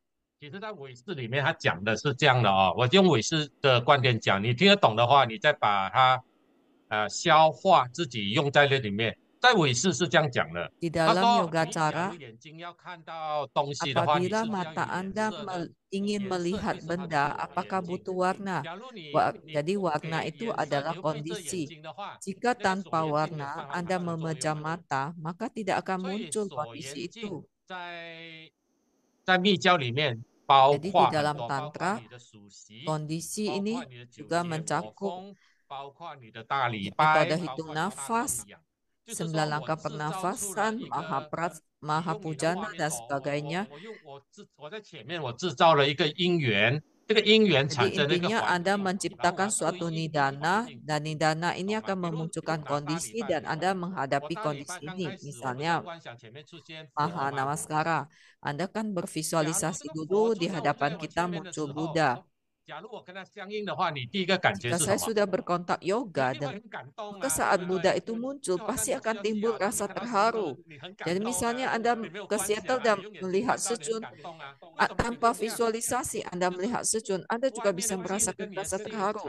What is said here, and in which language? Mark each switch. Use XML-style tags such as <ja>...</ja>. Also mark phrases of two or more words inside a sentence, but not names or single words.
<zh>其实，在唯识里面，它讲的是这样的哦。我用唯识的观点讲，你听得懂的话，你再把它消化，自己用在那里面。在唯识是这样讲的，</zh> <id>Di</id> <zh>他</zh> <id>dalam</id> <zh>说</zh> <id>yoga</id> <zh>你假</zh> <id>cara,</id> <zh>如眼睛要看到东西的话，你是</zh> <id>apabila</id> <zh>需要</zh> <id>mata</id> <zh>有颜</zh> <id>Anda</id> <zh>色的。</zh> <id>ingin</id> <zh>颜色</zh> <id>melihat</id> <zh>就是它的</zh> <id>benda,</id> <zh>所缘</zh> <id>apakah</id> <zh>境。</zh> <id>butuh warna?</id> <zh>假如你</zh> <id>Jadi</id> <zh>不</zh> <id>warna</id> <zh>给</zh> <id>itu</id> <zh>颜色，</zh> <id>adalah</id> <zh>你又闭着眼</zh> <id>kondisi.</id> <zh>睛的话，</zh> <id>Jika</id> <zh>那个所</zh> <id>tanpa</id> <zh>缘境没有</zh> <id>warna</id> <zh>办法</zh> <id>Anda</id> <zh>产生作</zh> <id>memejam</id> <zh>用的。</zh> <id>mata, maka tidak akan</id> <zh>所以</zh> <id>muncul</id> <zh>所</zh> <id>kondisi</id> <zh>缘境</zh> <id>itu.</id> <zh>在密教里面包</zh> <id>Jadi di</id> <zh>括很</zh> <id>dalam</id> <zh>多，包括</zh> <id>tantra,</id> <zh>你的属习，</zh> <id>kondisi</id> <zh>包</zh> <id>ini</id> <zh>括你的九</zh> <id>juga</id> <zh>节我</zh> <id>mencakup</id> <zh>风，包括你的大礼</zh> <id>metode</id> <zh>拜，包</zh> <id>hitung</id> <zh>括你大</zh> <id>nafas,</id> <zh>供养。就是</zh> <id>9</id> <zh>说，我</zh> <id>langkah</id> <zh>制造出了</zh> <id>pernafasan,</id> <zh>一个，</zh> <id>maha</id> <zh>你用你的画</zh> <id>pujana</id> <zh>面</zh> <id>dan</id> <zh>哦，</zh> <id>sebagainya.</id> <zh>我在前面我制造了一个因缘，这个因缘</zh> <id>Jadi</id> <zh>产生了一个</zh> <id>intinya</id> <zh>环</zh> <id>Anda</id> <zh>境，然后我</zh> <id>menciptakan</id> <zh>对</zh> <id>suatu</id> <zh>应这个环</zh> <id>nidana</id> <zh>境，</zh> <id>dan nidana ini</id> <zh>懂吗？</zh> <id>akan</id> <zh>比如</zh> <id>memunculkan</id> <zh>打大礼</zh> <id>kondisi</id> <zh>拜</zh> <id>dan</id> <zh>比方，</zh> <id>Anda</id> <zh>我</zh> <id>menghadapi</id> <zh>大礼拜</zh> <id>kondisi</id> <zh>刚</zh> <id>ini.</id> <zh>开始，我们</zh> <id>Misalnya</id> <zh>先观想前面出现佛</zh> <id>Maha</id> <zh>嘛。</zh> <id>Namaskara. Anda kan</id> <zh>假如这</zh> <id>bervisualisasi</id> <zh>个</zh> <id>dulu</id> <zh>佛</zh> <id>di</id> <zh>出现在</zh> <id>hadapan</id> <zh>我</zh> <id>kita</id> <zh>前面的时</zh> <id>muncul</id> <zh>候，</zh> <id>Buddha. Jika saya sudah berkontak yoga, maka saat Buddha itu muncul, pasti akan timbul rasa terharu. Jadi misalnya Anda ke Seattle dan melihat secun, tanpa visualisasi Anda melihat secun, Anda juga bisa merasakan rasa terharu.</id>